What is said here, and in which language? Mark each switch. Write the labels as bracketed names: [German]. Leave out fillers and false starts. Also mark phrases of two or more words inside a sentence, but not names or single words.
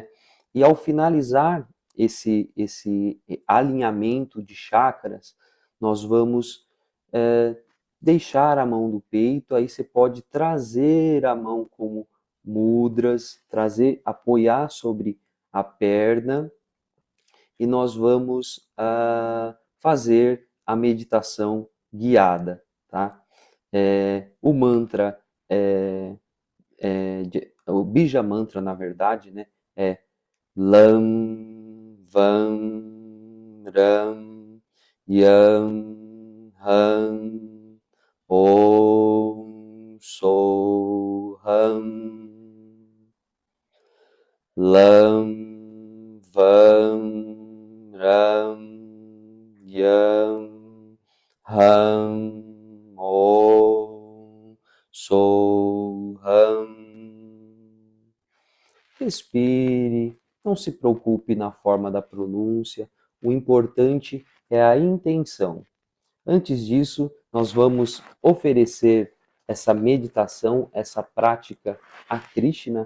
[Portuguese] E ao finalizar esse alinhamento de chakras, nós vamos deixar a mão do peito, aí você pode trazer a mão como mudras, trazer, apoiar sobre a perna e nós vamos fazer a meditação guiada, tá? O mantra, o [Sanskrit] बीज मन्त्र, [Portuguese] na verdade, né, é Lam, [Sanskrit] वं, रं, यं, हं, ॐ, सो, हम्, लं, वं, रं, यं, हं, ॐ, सो, हम्. [Portuguese] Respire, não se preocupe na forma da pronúncia, o importante é a intenção. Antes disso, nós vamos oferecer essa meditação, essa prática a Krishna.